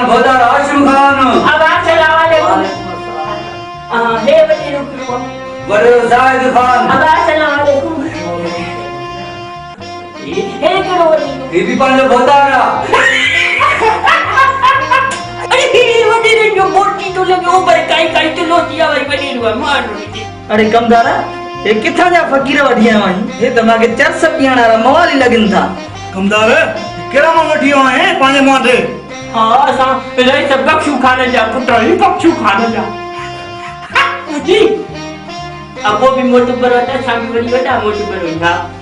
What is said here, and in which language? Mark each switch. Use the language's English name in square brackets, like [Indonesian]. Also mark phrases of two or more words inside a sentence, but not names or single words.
[Sindhi] अब [Arabic] السلام عليكم [Sindhi] हे वॾेरो वॾेरो ज़ाहिद खान अब [Arabic] السلام عليكم [Sindhi] हे कहिड़ो वॾेरो ही बि पंहिंजो भोदार आहे अरे वॾेरे जो मोटी तो लॻे ऊपर काई तो लोटी आहे वरी वॾेरो आहे माण्हू अरे कमदारा ये किथां जा फ़कीर वठी आया आहिनि हे त मूंखे चर्स पीअण वारा मवाली लॻनि था कमदार कहिड़ा मां वठी आयो आहियां पंहिंजे मांडे हाँ असां रही त बख्शू खान जा पुट आहियूं बख्शू खान जा जी [Urdu] اب وہ بھی معتبر ہوتا ہے شام بڑی بڑا معتبر ہوتا